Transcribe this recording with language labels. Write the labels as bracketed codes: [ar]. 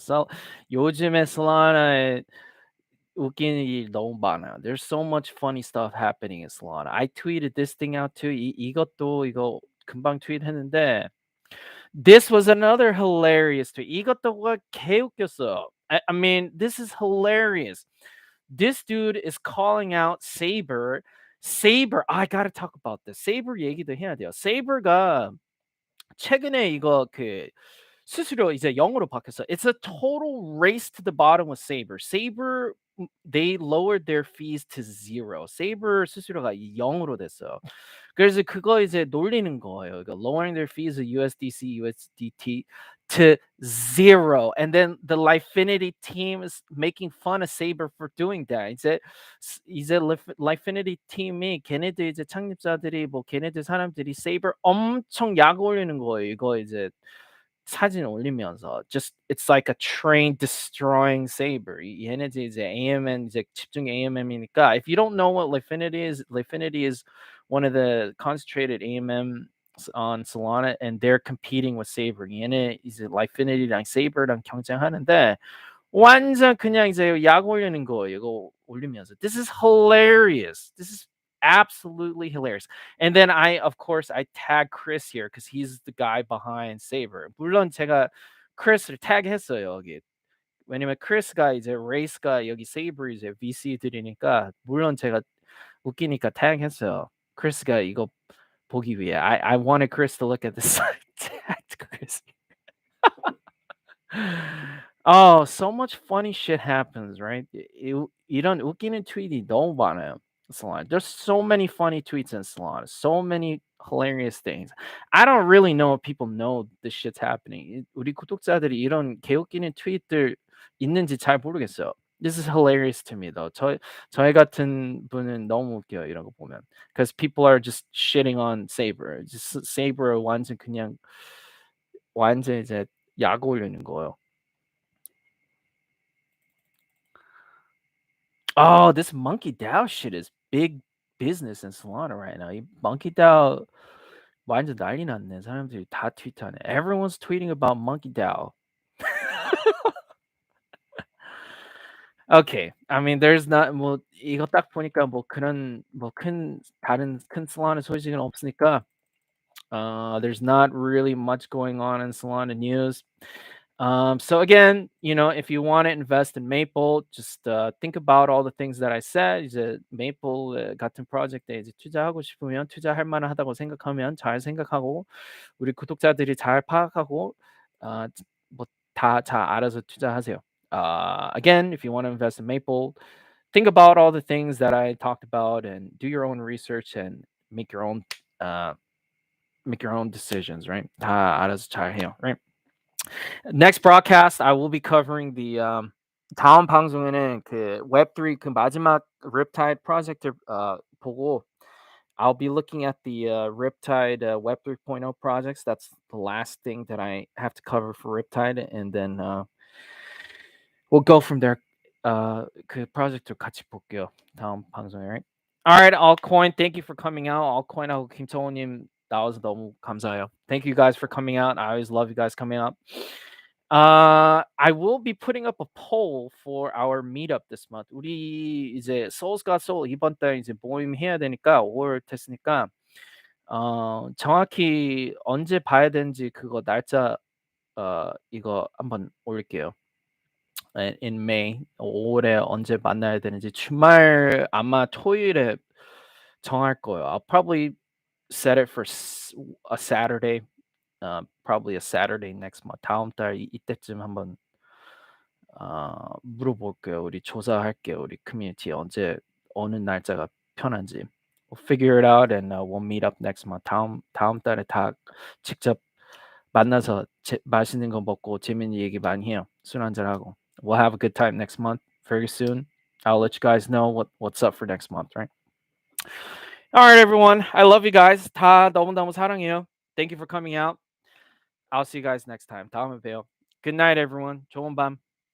[ko] So 요즘에 Solana에 웃기는 일 너무 많아요. [en] There's so much funny stuff happening in Solana. I tweeted this thing out too. [ko] 이거 금방 트윗했는데 [en] this was another hilarious tweet. [ko] 이것도 개웃겼어. [en] I mean, this is hilarious. This dude is calling out Saber. I gotta talk about this. [ko] Saber 얘기도 해야 돼요. Saber가 최근에 이거 그 수수료 이제 0으로 바뀌었어. [en] It's a total race to the bottom with Saber. They lowered their fees to 0. [ko] Saber 수수료가 0으로 됐어요. 그래서 그거 이제 놀리는 거예요. 그러니까 [en] lowering their fees of USDC, USDT to 0. And then the Lifinity team is making fun of Saber for doing that. [ko] 이제 Lifinity 팀이 걔네들 이제 창립자들이 뭐 걔네들 사람들이 Saber 엄청 약 올리는 거예요. 이거 이제 사진 올리면서 [en] just it's like a train destroying Saber. [ko] 얘네들 이제 AMM 이제 집중 AMM이니까 [en] if you don't know what Lifinity is one of the concentrated AMM on Solana and they're competing with Saber. [ko] 얘네 이제 Lifinity랑 Saber랑 경쟁하는데 완전 그냥 이제 약 올리는 거예요. 이거 올리면서. [en] This is hilarious. This is absolutely hilarious. And then of course I tag Chris here because he's the guy behind Saber. [ko] 물론 제가 Chris를 tag했어요 여기. 왜냐면 Chris가 이제 레이스가 여기 Saber 이제 VC들이니까 물론 제가 웃기니까 tag했어요. Chris가 이거 보기 위해. [en] I wanted Chris to look at this. Tagged Chris. Oh, so much funny shit happens, right? [ko] 이런 웃기는 tweet이 너무 많아요. Solana. [en] There's so many funny tweets in Solana. So many hilarious things. I don't really know if people know this shit's happening. [ko] 우리 구독자들이 이런 개웃기는 트윗들 있는지 잘 모르겠어요. [en] This is hilarious to me though. [ko] 저희 같은 분은 너무 웃겨요 이런 거 보면. [en] Because people are just shitting on Saber. [ko] Just Saber 완전 그냥 완전 이제 약 올리는 거예요. [en] Oh, this Monkey DAO shit is big business in Solana right now. [ko] 이 Monkey DAO 완전 난리 났네. 사람들이 다 트윗하네. [en] Everyone's tweeting about Monkey DAO. Okay. I mean, there's not [ko] 뭐 이거 딱 보니까 뭐 그런 뭐 큰 다른 큰 Solana 소식은 없으니까 [en] there's not really much going on in Solana news. So again, if you want to invest in Maple, just think about all the things that I said. [ko] 이제 Maple 같은 프로젝트에 이제 투자하고 싶으면 투자할 만하다고 생각하면 잘 생각하고 우리 구독자들이 잘 파악하고 뭐다 잘 알아서 투자하세요. [en] Again, if you want to invest in Maple, think about all the things that I talked about and do your own research and uh, make your own decisions, right? [ko] 다 알아서 잘 해요, right? [en] Next broadcast, I will be covering the [ko] 다음 방송에는 그 Web3 그 마지막 Riptide 프로젝트 보고 [en] I'll be looking at the Riptide Web 3.0 projects. That's the last thing that I have to cover for Riptide, and then we'll go from there. [ko] 그 프로젝트 같이 볼게요. 다음 방송에. [en] Right? All right, Altcoin. Thank you for coming out. [ko] Altcoin하고 김성호님 나와서 너무 감사해요. [en] Thank you guys for coming out. I always love you guys coming out. I will be putting up a poll for our meetup this month. [ko] 우리 이제 Seoul'sGotSOL 이번 달 이제 모임 해야 되니까 5월 됐으니까 정확히 언제 봐야 되는지 그거 날짜 이거 한번 올릴게요. [en] In May [ko] 5월에 언제 만나야 되는지 주말 아마 토요일에 정할 거예요. [en] I'll probably set it for a Saturday. Probably a Saturday next month. [ko] 다음 달 이때쯤 한번 물어볼게요. 우리 조사할게요. 우리 커뮤니티 언제 어느 날짜가 편한지. [en] We'll figure it out and we'll meet up next month. [ko] 다음 달에 다 직접 만나서 맛있는 거 먹고 재밌는 얘기 많이 해요. 술 한잔 하고. [en] We'll have a good time next month. Very soon. I'll let you guys know what's up for next month, right? All right, everyone. I love you guys. [ko] 다 너무너무 사랑해요. [en] Thank you for coming out. I'll see you guys next time. [ko] 다음에 봬요. [en] Good night, everyone. [ko] 좋은 밤.